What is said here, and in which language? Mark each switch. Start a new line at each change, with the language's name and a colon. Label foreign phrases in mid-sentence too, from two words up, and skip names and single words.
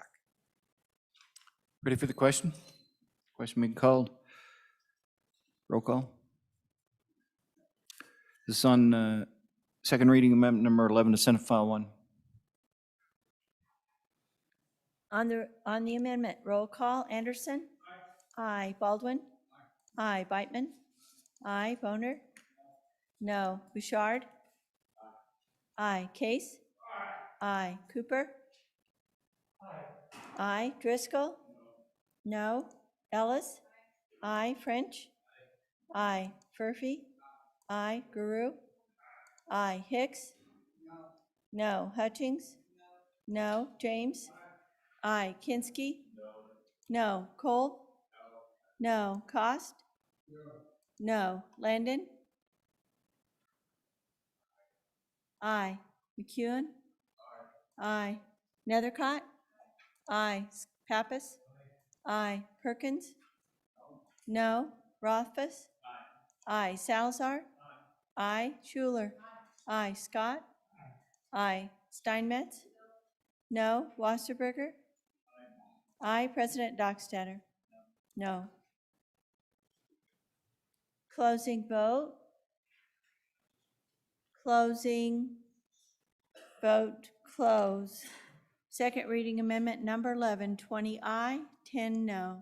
English: Ready for the question? Question being called. Roll call. This is on second reading amendment number 11 to Senate File 1. On the amendment, roll call. Anderson? Aye. Baldwin? Aye. Beitman? Aye. Boner? No. Bouchard? Aye. Case? Aye. Cooper? Aye. Driscoll? No. Ellis? Aye. French? Aye. Furphy? Aye. Guru? Aye. Hicks? No. Hutchings? No. James? Aye. Kinski? No. Cole? No. Cost? No. Landon? Aye. McEwen? Aye. Nethercott? Aye. Pappas? Aye. Perkins? No. Rothfuss? Aye. Salazar? Aye. Schuler? Aye. Scott? Aye. Steinmetz? No. Wasserberger? Aye. President Dockstader? No. Closing vote. Closing vote close. Second reading amendment number 11, 20 aye, 10 no.